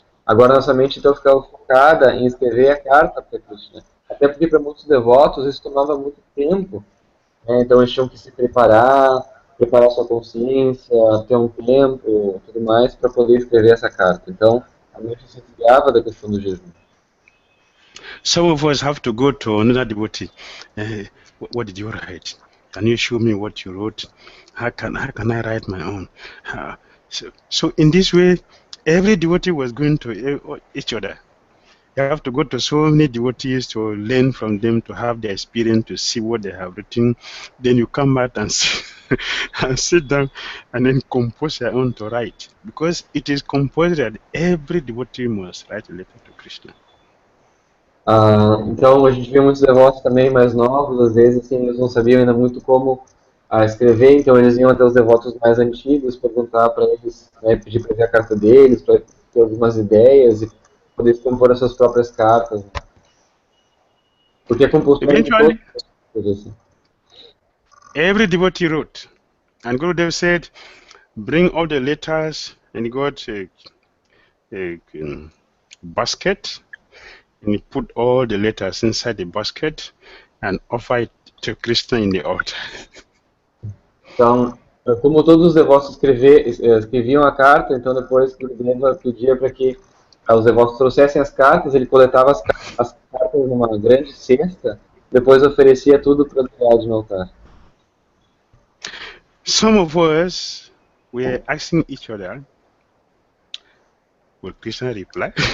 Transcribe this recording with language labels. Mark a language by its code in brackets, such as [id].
[pt] Agora nossa mente então ficava focada em escrever a carta para Krishna, até porque para muitos devotos isso tomava muito tempo, né, então eles tinham que se preparar sua consciência, ter um tempo, tudo mais, para poder escrever essa carta. Então a mente se desviava da questão do jejum. [en] Some of us have to go to another devotee. What did you write? Can you show me what you wrote? How can I write my own? So in this way, every devotee was going to each other. You have to go to so many devotees to learn from them, to have the experience, to see what they have written. Then you come back and and sit down and then compose your own to write. Because it is composed that every devotee must write a letter to Krishna. [pt] Então a gente vê muitos devotos também mais novos, às vezes assim, eles não sabiam ainda muito como escrever, então eles iam até os devotos mais antigos, perguntar para eles, né, pedir para ver a carta deles, para ter algumas ideias e poder compor as suas próprias cartas. Né? Porque a compulsão de todos. [en] Eventually, every devotee wrote. And Gurudev said, bring all the letters, and he got a basket, and he put all the letters inside the basket and offer it to Krishna in the altar. [pt] Então, como todos os devotos escreviam a carta, então depois Gurudeva pedia para que os devotos trouxessem as cartas, ele coletava as cartas numa grande cesta, depois oferecia tudo para o devoto no altar. [en] Some of us were asking each other, will Krishna reply?